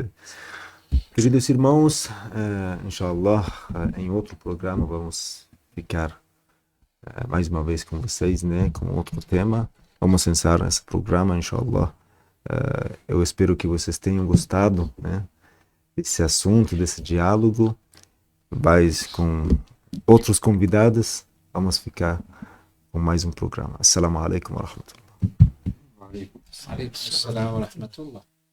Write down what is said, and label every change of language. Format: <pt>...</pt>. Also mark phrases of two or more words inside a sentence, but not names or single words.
<pt>Queridos irmãos, inshallah, em outro programa vamos ficar mais uma vez com vocês, né, com outro tema. Vamos encerrar esse programa, inshallah. Eu espero que vocês tenham gostado, né, desse assunto, desse diálogo. Mas com outros convidados, vamos ficar com mais um programa.</pt> <ar>السلام عليكم ورحمة الله. عليكم السلام ورحمة الله.</ar>